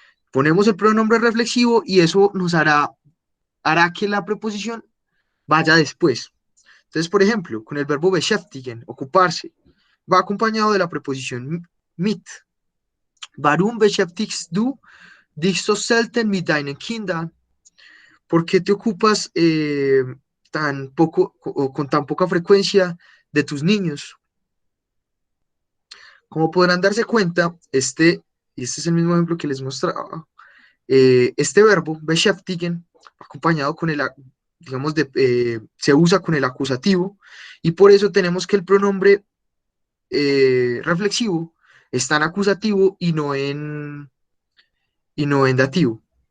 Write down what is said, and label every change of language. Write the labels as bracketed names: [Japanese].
[Spanish] Ponemos el pronombre reflexivo y eso nos hará que la preposición vaya después. Entonces, por ejemplo, con el verbo beschäftigen, ocuparse, va acompañado de la preposición mit. [German] Warum beschäftigst du dich so selten mit deinen Kindern? [Spanish] ¿Por qué te ocupas tan poco o con tan poca frecuencia de tus niños? Como podrán darse cuenta, y este es el mismo ejemplo que les mostraba, este verbo, beschäftigen, acompañado con digamos, se usa con el acusativo, y por eso tenemos que el pronombre reflexivo está en acusativo y no en dativo.